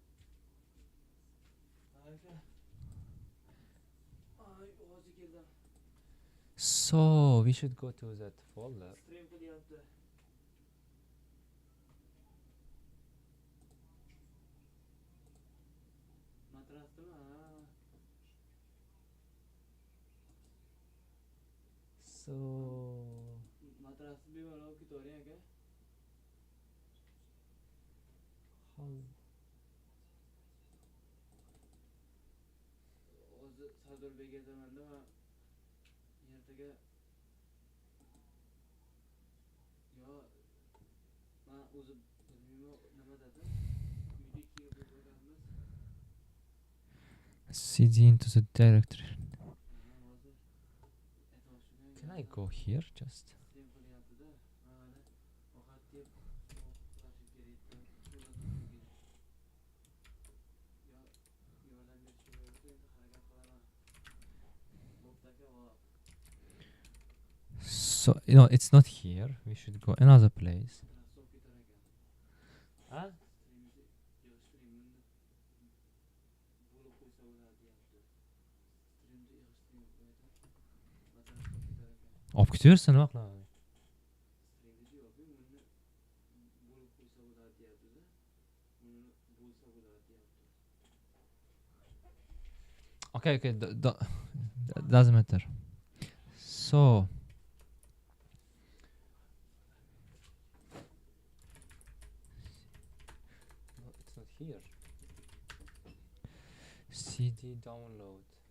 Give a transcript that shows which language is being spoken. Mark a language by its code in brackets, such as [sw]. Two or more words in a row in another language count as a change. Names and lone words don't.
[en] So we should go to that folder. [uz] Stream qilyapti. Matrasdimi? Ha. [en] So [uz] Matrasni bemalol ketavering aka. [en] how [uz] O'zi Sardorbek aytamanda man ertaga yo man o'zi bilmayman nima dedi. Uyga kelib o'tirganmiz. [en] CD into the directory. [uz] Hozir aytmoqchiman. [en] Can I go here just? [uz] Stream qilyapti-da. Mana ovqat yeb uxlashim kerak. Yo yordam berishga bo'lsa endi harakat qilaman. Bo'pti aka, va [en] So no, it's not here. We should go another place. [uz] rassom ketar ekan. Huh? Streamni yig'ishtiring bo'lib qo'ysa bo'ladi deyapti. Streamni yig'ishtiring qo'yadi. Matrasga ketar ekan. Olib ketaversin nima qilaman. Streamni yo'q, buni bo'lib qo'ysa bo'ladi deyapti-da. Buni bo'lsa bo'ladi deyapti. [en] Okay, doesn't matter. So no, it's not here. CD download.